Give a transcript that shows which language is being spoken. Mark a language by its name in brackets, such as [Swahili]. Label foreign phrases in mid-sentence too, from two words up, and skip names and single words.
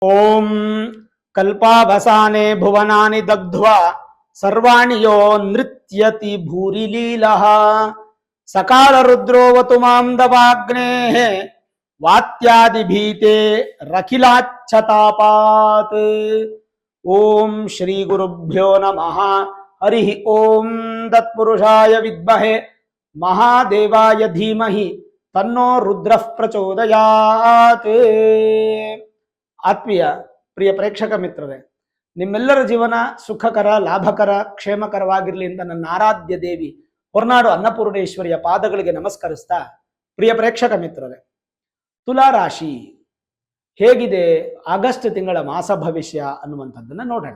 [Sanskrit] ಓಂ ಕಲ್ಪಾವಸಾನೆ ಭುವನಾನಿ ದಗ್ಧ್ವಾ ಸರ್ವಾಣಿ ಯೋ ನೃತ್ಯತಿ ಭೂರಿಲೀಲಃ ಸಕಾಲ ರುದ್ರೋವತು ಮಾಂ ದವಾಗ್ನೇಃ ವಾತ್ಯಾದಿ ಭೀತೆ ರಖಿಲಾಚ್ಛತಾಪಾತ್. ಓಂ ಶ್ರೀ ಗುರುಭ್ಯೋ ನಮಃ. ಹರಿ ಓಂ ತತ್ಪುರುಷಾಯ ವಿದ್ಮಹೆ ಮಹಾದೇವಾಯ ಧೀಮಹಿ ತನ್ನೋ ರುದ್ರಃ ಪ್ರಚೋದಯಾತ್. [Kannada] ಆತ್ಮೀಯ ಪ್ರಿಯ ಪ್ರೇಕ್ಷಕ ಮಿತ್ರರೇ, ನಿಮ್ಮೆಲ್ಲರ ಜೀವನ ಸುಖಕರ, ಲಾಭಕರ, ಕ್ಷೇಮಕರವಾಗಿರಲಿ ಅಂತ ನನ್ನ ಆರಾಧ್ಯ ದೇವಿ ಹೊರನಾಡು ಅನ್ನಪೂರ್ಣೇಶ್ವರಿಯ ಪಾದಗಳಿಗೆ ನಮಸ್ಕರಿಸ್ತಾ, ಪ್ರಿಯ ಪ್ರೇಕ್ಷಕ ಮಿತ್ರರೇ, ತುಲಾ ರಾಶಿ ಹೇಗಿದೆ, ಆಗಸ್ಟ್ ತಿಂಗಳ ಮಾಸ ಭವಿಷ್ಯ ಅನ್ನುವಂಥದ್ದನ್ನು ನೋಡೋಣ.